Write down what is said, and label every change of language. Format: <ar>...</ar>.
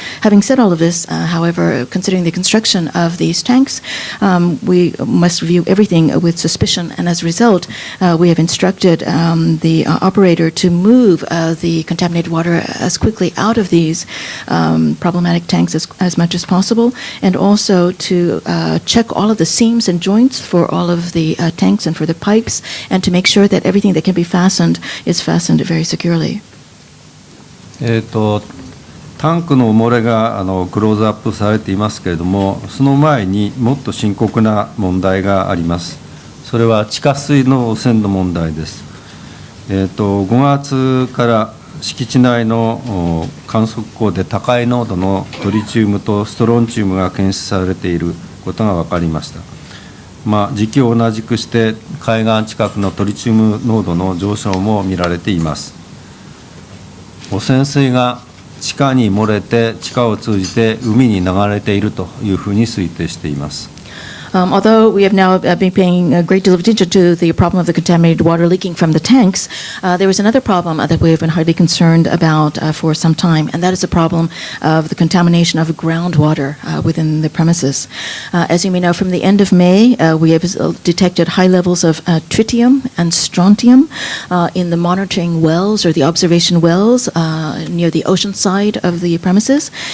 <en>Having said all of this, however, considering the construction of these tanks, we must view everything with suspicion, and as a result, we have instructed the operator to move the contaminated water as quickly out of these problematic tanks as much as possible, and also to check all of the seams and joints for all of the tanks and for the pipes, and to make sure that everything that can be fastened is fastened very securely.</en> <ja>タンクの漏れがクローズアップされていますけれども、その前にもっと深刻な問題があります。それは地下水の汚染の問題です。5月から敷地内の観測口で高い濃度のトリチウムとストロンチウムが検出されていることが分かりました。時期を同じくして海岸近くのトリチウム濃度の上昇も見られています。汚染水が地下に漏れて、地下を通じて海に流れているというふうに推定しています。</ja> <en>Although we have now been paying a great deal of attention to the problem of the contaminated water leaking from the tanks, there is another problem that we have been highly concerned about for some time, and that is the problem of the contamination of groundwater within the premises. As you may know, from the end of May, we have detected high levels of tritium and strontium in the monitoring wells or the observation wells near the ocean side of the premises.</en>